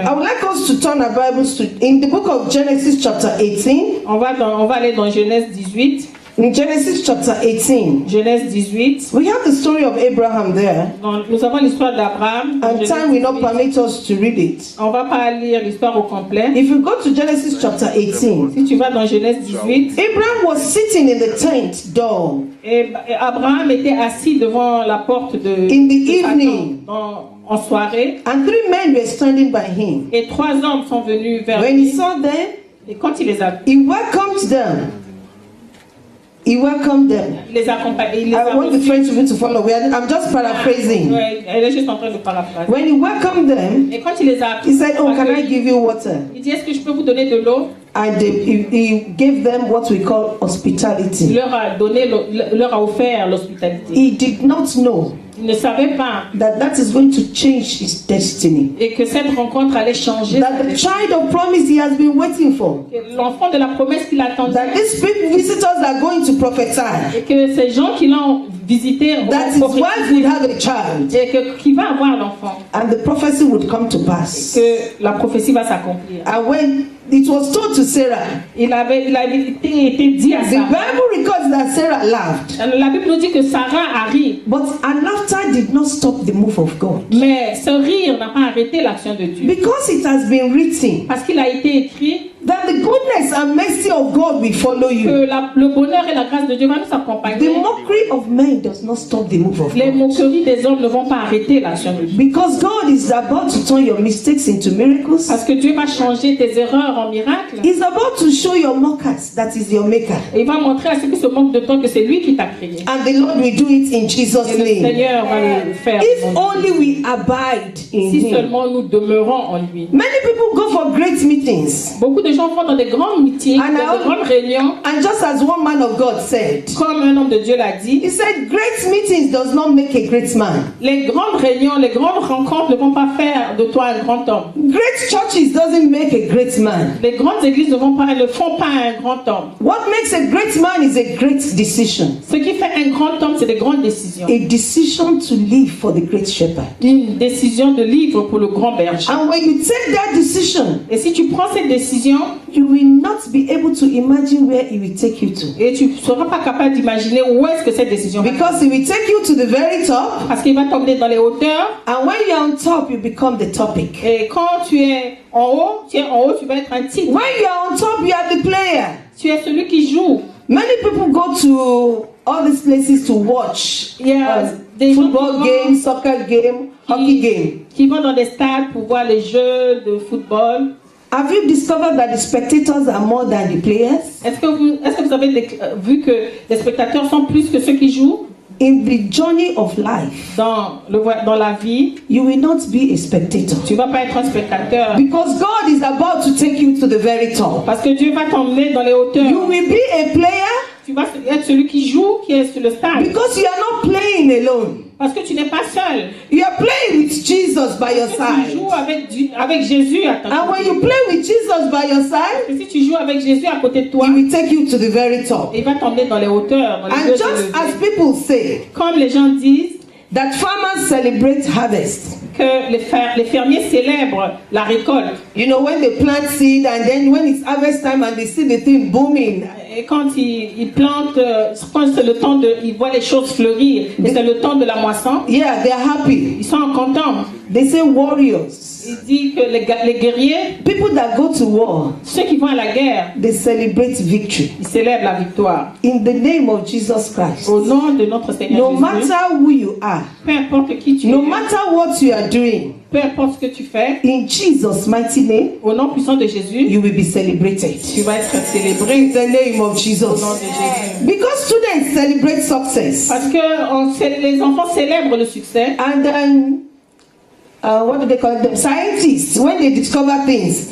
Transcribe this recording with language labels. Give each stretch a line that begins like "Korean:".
English: I would like us to turn our Bibles to in the book of Genesis chapter 18.
French: On va aller dans Genèse 18.
English: In Genesis chapter 18,
French: Genèse 18.
English: we have the story of Abraham there,
French: Nous avons l'histoire d'Abraham.
English: and
French: Genèse
English: time will not
French: 18.
English: permit us to read it.
French: On va pas lire l'histoire au complet.
English: If you go to Genesis chapter 18,
French: Si tu vas dans Genèse 18,
English: Abraham was sitting in the tent door
French: et Abraham était assis devant la porte de
English: In the
French: de sa
English: evening.
French: tente en soirée,
English: and 3 men were standing by him.
French: et 3 hommes sont venus vers
English: When he saw them,
French: Et quand il les a
English: he welcomed them. He welcomed them.
French: il les accompagne, il les
English: I
French: a
English: want the
French: reçus.
English: French people to follow. I'm just paraphrasing.
French: Ouais, elle est juste en train de paraphraser.
English: When he welcomed them,
French: Et quand il les a
English: he said, "Oh, can I
French: accueillis,
English: give you water?"
French: il dit, est-ce que je peux vous donner de l'eau?
English: And he gave them what we call
French: Il
English: hospitality.
French: leur a offert l'hospitalité.
English: He did not know
French: Il ne savait pas
English: that is going to change his destiny.
French: et que cette rencontre allait changer
English: That the child of promise he has been waiting for.
French: l'enfant de la promesse qu'il attendait.
English: That these people, visitors are going to prophesy.
French: Et que ces gens qui l'ont visité
English: That his
French: vont
English: wife would have a child.
French: et qu'il va avoir l'enfant.
English: And the prophecy would come to pass.
French: Que la prophétie va s'accomplir.
English: And when it was told to Sarah,
French: Il avait été dit à
English: the
French: Sarah.
English: Bible records that Sarah laughed.
French: La Bible nous dit que Sarah a ri.
English: But her laughter did not stop the move of God.
French: Mais ce rire n'a pas arrêté l'action de Dieu.
English: Because it has been written
French: Parce qu'il a été écrit
English: that the goodness and mercy of God will follow you.
French: que le bonheur et la grâce de Dieu vont nous
English: The
French: accompagner.
English: mockery of men does not stop the move of
French: Les
English: God.
French: moqueries des hommes ne vont pas arrêter l'action de Dieu.
English: Because God is about to turn your mistakes into miracles.
French: Parce que Dieu va changer tes erreurs en miracles.
English: He's about to show your mockers that is your maker.
French: Et il va montrer à ceux qui se moquent de toi que c'est lui qui t'a créé.
English: And the Lord will do it in Jesus'
French: Et le
English: name.
French: Seigneur va le faire.
English: If only we abide in
French: Si
English: Him.
French: seulement nous demeurons en lui.
English: Many people go for great meetings.
French: Beaucoup de gens vont dans des grands meetings,
English: And
French: dans de grandes réunions.
English: And just as one man of God said,
French: Comme un homme de Dieu l'a dit,
English: he said, great meetings does not make a great man.
French: les grandes réunions, les grandes rencontres ne vont pas faire de toi un grand homme.
English: Great churches doesn't make a great man.
French: Les grandes églises ne font pas un grand homme.
English: What makes a great man is a great decision.
French: Ce qui fait un grand homme, c'est des grandes décisions.
English: A decision to live for the great shepherd.
French: Une décision de livre pour le grand berger.
English: And when you take that decision,
French: Et si tu prends cette décision,
English: you will not be able to imagine where it will take you to.
French: Et tu ne seras pas capable d'imaginer où est-ce que cette décision va.
English: Because it will take you to the very top.
French: Parce qu'il va t'emmener dans les hauteurs.
English: And when you're on top, you become the topic.
French: Et quand tu es en haut, tu vas être un titre.
English: When you're on top, you are the player.
French: Tu es celui qui joue.
English: Many people go to all these places to watch
French: Il y a des
English: football
French: gens
English: game, soccer game, hockey game.
French: qui vont dans des stades pour voir les jeux de football.
English: Have you discovered that the spectators are more than the players?
French: Est-ce que vous avez vu que les spectateurs sont plus que ceux qui jouent?
English: In the journey of life,
French: Dans la vie,
English: you will not be a spectator.
French: tu ne vas pas être un spectateur.
English: Because God is about to take you to the very top.
French: Parce que Dieu va t'emmener dans les hauteurs.
English: You will be a player
French: Tu vas être celui qui joue, qui est sur le stade.
English: because you are not playing alone.
French: Parce que tu n'es pas seul.
English: You are playing with Jesus by your
French: Tu
English: side.
French: joues avec Jésus à ta
English: And when
French: côté.
English: you play with Jesus by your side,
French: Et si tu joues avec Jésus à côté de toi,
English: He will take you to the very top.
French: il va t'emmener dans les hauteurs. Dans les
English: And
French: lieux
English: just
French: élevés.
English: as people say
French: Comme les gens disent
English: that farmers celebrate harvest,
French: que les fermiers célèbrent la récolte.
English: you know, when they plant seed and then when it's harvest time and they see the thing booming,
French: Et quand ils plantent, quand c'est le temps ils voient les choses fleurir, et c'est le temps de la moisson,
English: yeah, they're happy.
French: ils sont contents.
English: They say warriors,
French: Il dit que les guerriers,
English: people that go to war,
French: ceux qui vont à la guerre,
English: they celebrate victory
French: ils célèbrent la victoire.
English: in the name of Jesus Christ.
French: Au nom de notre Seigneur Jésus,
English: matter who you are,
French: peu importe qui tu
English: no
French: es,
English: matter what you are doing,
French: peu importe ce que tu fais,
English: in Jesus' mighty name,
French: au nom puissant de Jésus,
English: you will be celebrated.
French: tu vas être célébré
English: In the name of
French: au
English: Jesus.
French: nom de Jésus.
English: Because students celebrate success.
French: Parce que les enfants célèbrent le succès.
English: And then, what do they call them? Scientists, when they discover things.